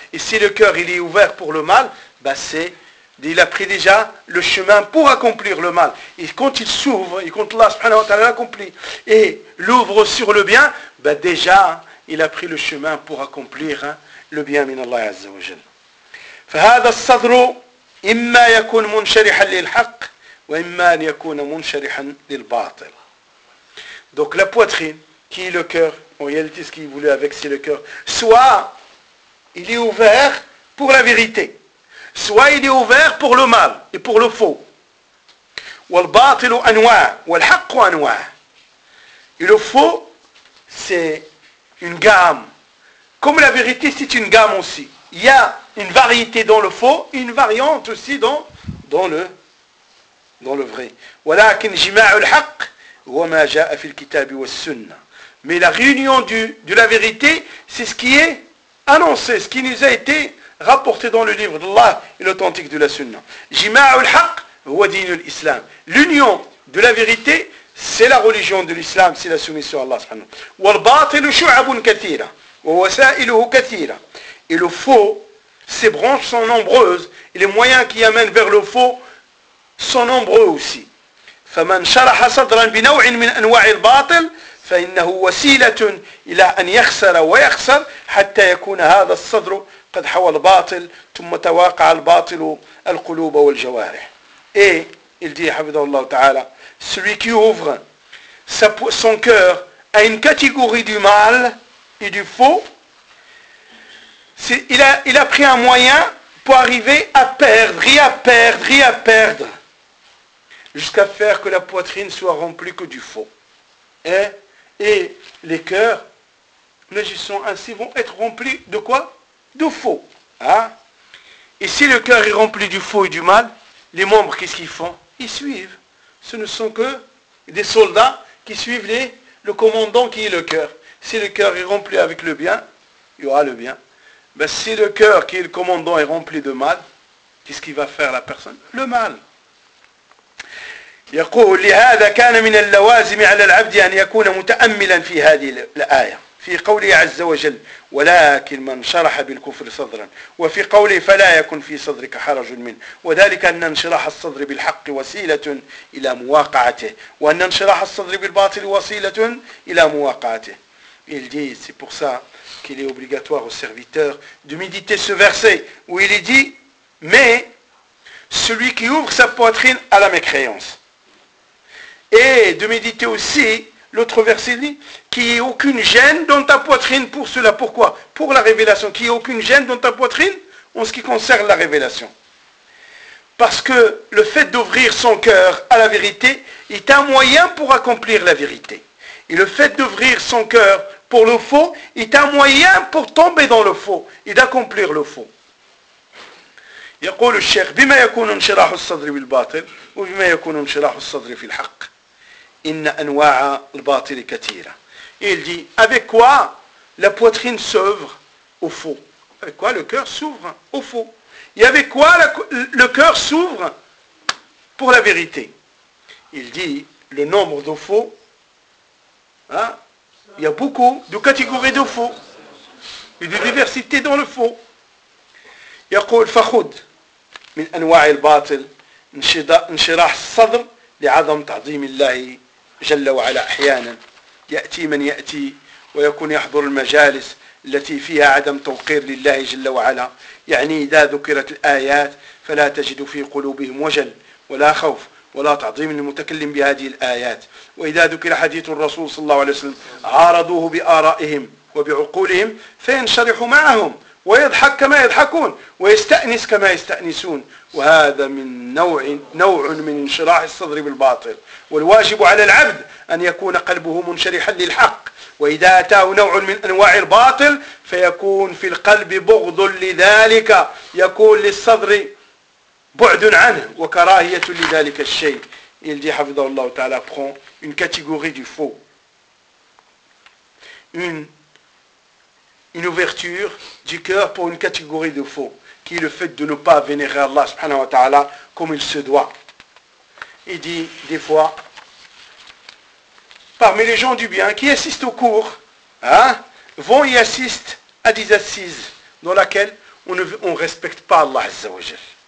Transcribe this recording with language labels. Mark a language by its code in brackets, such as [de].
[fr] Et si le cœur, il est ouvert pour le mal, il a pris déjà le chemin pour accomplir le mal. Et quand il s'ouvre, et quand Allah subhanahu wa ta'ala l'accomplit, et l'ouvre sur le bien, il a pris le chemin pour accomplir le bien, min Allah azza wa jal. [ar] فهذا الصدر إما يكون منشرحا للحق وإما أن يكون منشرحا للباطل. [fr] Donc la poitrine, qui est le cœur, en réalité ce qu'il voulait avec c'est le cœur, soit il est ouvert pour la vérité, soit il est ouvert pour le mal et pour le faux. [ar] والباطل أنواع والحق أنواع. [fr] Et le faux, c'est une gamme. Comme la vérité, c'est une gamme aussi. Il y a une variété dans le faux, une variante aussi dans le vrai. [ar] ولكن جماع الحق هو ما جاء في الكتاب والسنة. [fr] Mais la réunion de la vérité, c'est ce qui est annoncé, ce qui nous a été rapporté dans le livre d'Allah et l'authentique de la Sunna. [ar] Jima'u al-haq huwa din al-islam. [fr] L'union de la vérité, c'est la religion de l'islam, c'est la soumission à Allah subhanahu wa ta'ala. [ar] Wal batil shu'abun katira wa wasa'iluhu katira. [fr] Et le faux, ses branches sont nombreuses et les moyens qui amènent vers le faux sont nombreux aussi. [ar] فمن شرح صدرا بنوع من انواع الباطل فانه وسيله الى ان يخسر ويخسر حتى يكون هذا الصدر قد حوى الباطل ثم تواقع الباطل القلوب والجوارح. [fr] Et il dit [ar] حفظه الله تعالى, [fr] celui qui ouvre son cœur à une catégorie du mal et du faux, il a pris un moyen pour arriver à perdre et à perdre et à perdre jusqu'à faire que la poitrine soit remplie que du faux. Et les cœurs, les gens sont ainsi, vont être remplis de quoi? De faux. Et si le cœur est rempli du faux et du mal, les membres, qu'est-ce qu'ils font? Ils suivent. Ce ne sont que des soldats qui suivent le commandant qui est le cœur. Si le cœur est rempli avec le bien, il y aura le bien. Mais si le cœur qui est le commandant est rempli de mal, qu'est-ce qu'il va faire la personne? Le mal. [ar] يقول لهذا كان من اللوازم على العبد أن يكون متأملا في هذه الآية في قوله عز وجل ولكن من شرح بالكفر صدرا وفي قوله فلا يكن في صدرك حرج منه وذلك أن انشراح الصدر بالحق وسيلة إلى مواقعته وأن انشراح الصدر بالباطل وسيلة إلى مواقعته. [fr] Il dit, c'est pour ça qu'il est obligatoire aux serviteurs de méditer ce verset où il dit, mais celui qui ouvre sa poitrine à la mécréance. Et de méditer aussi, l'autre verset dit, qu'il n'y ait aucune gêne dans ta poitrine pour cela. Pourquoi? Pour la révélation. Qu'il n'y ait aucune gêne dans ta poitrine en ce qui concerne la révélation. Parce que le fait d'ouvrir son cœur à la vérité est un moyen pour accomplir la vérité. Et le fait d'ouvrir son cœur pour le faux est un moyen pour tomber dans le faux et d'accomplir le faux. [ar] يقول الشيخ بما يكون انشراح الصدر بالباطل وبما يكون انشراح الصدر في الحق إن أنواع الباطل كثيرة. [fr] Il dit avec quoi la poitrine s'ouvre au faux, avec quoi le cœur s'ouvre au faux, et avec quoi le cœur s'ouvre pour la vérité. Il dit le nombre de faux, il y a beaucoup de catégories de faux et de diversité dans le faux. [ar] يقول فخذ من أنواع الباطل انشراح الصدر لعظم تعظيم الله جل وعلا. أحيانا يأتي من يأتي ويكون يحضر المجالس التي فيها عدم توقير لله جل وعلا, يعني إذا ذكرت الآيات فلا تجد في قلوبهم وجل ولا خوف ولا تعظيم المتكلم بهذه الآيات, وإذا ذكر حديث الرسول صلى الله عليه وسلم عارضوه بآرائهم وبعقولهم فينشرح معهم ويضحك كما يضحكون ويستأنس كما يستأنسون, وهذا من نوع من انشراح الصدر بالباطل. والواجب على العبد أن يكون قلبه منشرحا للحق, وإذا أتاه نوع من أنواع الباطل فيكون في القلب بغض لذلك, يكون للصدر بعد عنه وكراهية لذلك الشيء. [fr] Il dit [ar] حفظه الله تعالى [fr] prend une catégorie du faux, une ouverture du cœur pour une catégorie de faux, qui est le fait de ne pas vénérer Allah subhanahu wa ta'ala comme il se doit. Il dit des fois, parmi les gens du bien qui assistent au cours, vont y assister à des assises dans laquelle on respecte pas Allah azza wa jal.